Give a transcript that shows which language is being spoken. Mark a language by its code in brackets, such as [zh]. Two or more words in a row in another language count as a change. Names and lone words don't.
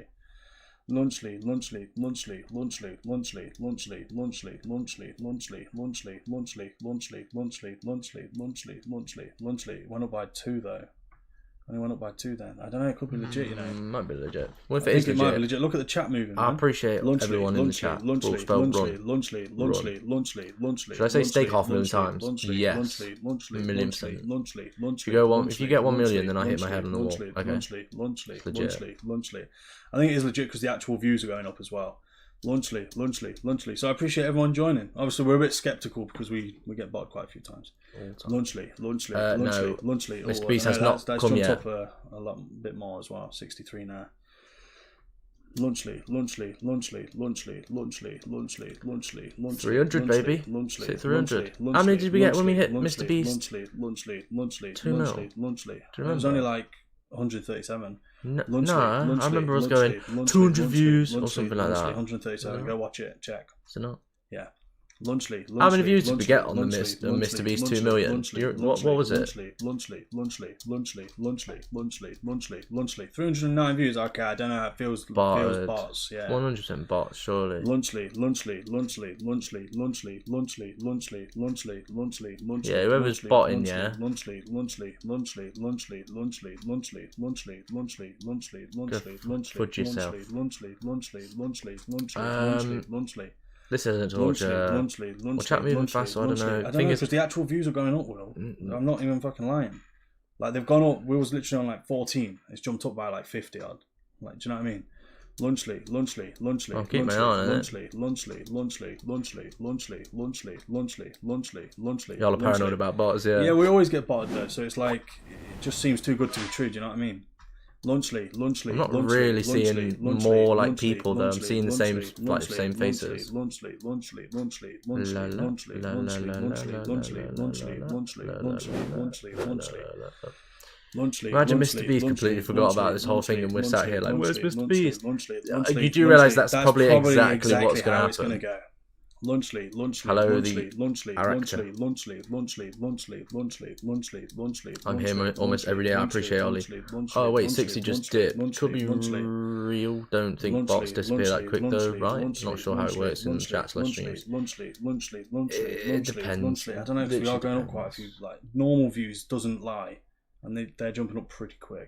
[en] Lunchly, lunchly, lunchly, lunchly, lunchly, lunchly, lunchly, lunchly, lunchly, lunchly, lunchly, lunchly, lunchly, lunchly, lunchly, lunchly, lunchly. Went up by 2 though. Only went up by 2 then. I don't know, it could be legit, you know. Might be legit. Well, if I it is think it might be legit, legit. Look at the chat moving. I appreciate everyone in the chat. Lunchly, Spelled lunchly, run. lunchly, lunchly, lunchly, lunchly. Should I say steak half a million lunchly, times? lunchly, Yes. lunchly, lunchly, A million lunchly, percent. lunchly, lunchly, If you go lunchly, if you get 1 million, lunchly, then I hit my head on the wall. lunchly, Okay. lunchly, lunchly, It's legit. lunchly, lunchly. I think it is legit because the actual views are going up as well. Lunchly, lunchly, lunchly. So I appreciate everyone joining. Obviously, we're a bit skeptical because we get botted quite a few times. Lunchly, lunchly, No, lunchly, lunchly. Mr. Oh, Beast I has know, not that's come jumped yet. up a lot bit more as well. 63 now. Lunchly, lunchly, lunchly, lunchly, lunchly, lunchly, lunchly, lunchly. 300, baby. Lunchly, Hit 300. lunchly, How many did we get when we hit lunchly, Mr. Beast? Lunchly, lunchly, lunchly, 2 mil. lunchly, lunchly. Do you It was remember? only like 137. Lunchly, Nah, lunchly, I remember us lunchly, going lunchly, 200 lunchly, views or lunchly, something like lunchly, that. 137. Go watch it. Check. So not. Yeah. Lunchly, lunchly. How many views did we lunchly, get on the lunchly, Mr. Beast lunchly, 2 million? lunchly, What was it? Lunchly, lunchly, lunchly, lunchly, lunchly, lunchly, lunchly, lunchly. 309 views. Okay, I don't know how it feels. Feels bots. Yeah. 100% bots, surely. Lunchly, lunchly, lunchly, lunchly, lunchly, lunchly, lunchly, lunchly, lunchly, lunchly. Yeah, whoever's botting, yeah. Lunchly, lunchly, lunchly, lunchly, lunchly, lunchly, lunchly, lunchly, lunchly, lunchly, lunchly, fudge yourself. lunchly, lunchly, lunchly, lunchly, lunchly. This isn't torture. Well, chat moving fast, so I don't know. I don't know, because the actual views are going up, Will. I'm not even fucking lying. Like, they've gone up. We was literally on like 14. It's jumped up by like 50 odd. Like, do you know what I mean? Lunchly, lunchly, lunchly. I'll keep my eye on it. Lunchly, lunchly, lunchly, lunchly, lunchly, lunchly, lunchly, lunchly, lunchly. Y'all are paranoid about bots, yeah. Yeah, we always get botted though, so it's like, it just seems too good to be true, do you know what I mean? Lunchly, lunchly. I'm not lunchly, really lunchly, seeing lunchly, more like lunchly, people though. I'm lunchly, seeing the same lunchly, like lunchly, same faces. Lunchly, lunchly, lunchly, lunchly, La, la, lunchly, la, lunchly, la, la, lunchly, la, lunchly, la, lunchly, la, lunchly, la, lunchly, la, lunchly, la, lunchly. la, la, la. Lunchly, Imagine lunchly, Mr. Beast lunchly, completely forgot about this whole thing and we're sat here like, where's Mr. Beast? You do realise that's probably exactly what's going to happen. Lunchly, lunchly, Hello, lunchly, the lunchly, director. lunchly, lunchly, lunchly, lunchly, lunchly, lunchly. I'm here almost every day. I appreciate Ollie. Oh wait, 60 just dipped. Could be real. Don't think bots disappear that quick though, right? Not sure how it works in chat slash streams. It depends. I don't know, because we are going up quite a few. Like, normal views doesn't lie, and they're jumping up pretty quick.